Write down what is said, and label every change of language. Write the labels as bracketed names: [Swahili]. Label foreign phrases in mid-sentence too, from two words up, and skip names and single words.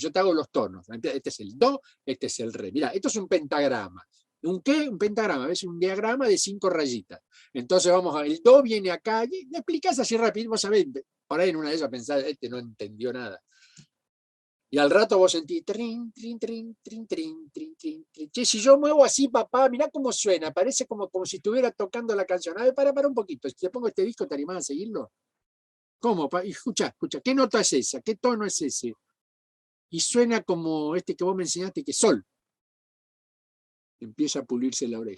[Spanish] Yo te hago los tonos. Este es el do, este es el re. Mirá, esto es un pentagrama. ¿Un qué? Un pentagrama. ¿Ves? Un diagrama de 5 rayitas. Entonces vamos a ver, el do viene acá. Y le explicás así rápido, vos sabés, por ahí en una de esas pensás, este no entendió nada. Y al rato vos sentís, trin, trin, trin, trin, trin, trin, trin, trin. Che, si yo muevo así, papá, mirá cómo suena, parece como si estuviera tocando la canción. A ver, para un poquito. Si te pongo este disco, ¿te animás a seguirlo? ¿Cómo? Escucha, ¿qué nota es esa? ¿Qué tono es ese? Y suena como este que vos me enseñaste, que es sol. Empieza a pulirse la oreja.